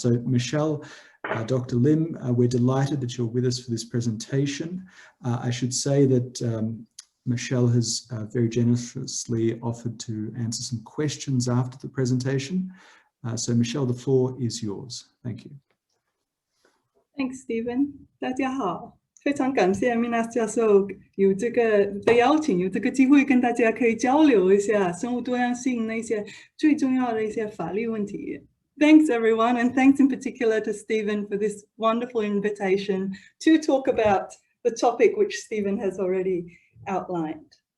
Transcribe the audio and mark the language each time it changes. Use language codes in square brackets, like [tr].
[en] So Michelle, Dr. Lim, we're delighted that you're with us for this presentation. I should say that Michelle has very generously offered to answer some questions after the presentation. So Michelle, the floor is yours. Thank you. Thanks, Stephen. [zh] 大家好，非常感谢 Minas 教授有这个的邀请，有这个机会跟大家可以交流一下生物多样性那些最重要的一些法律问题。 [en] Thanks everyone, and thanks in particular to Stephen for this wonderful invitation to talk about the topic which Stephen has already outlined.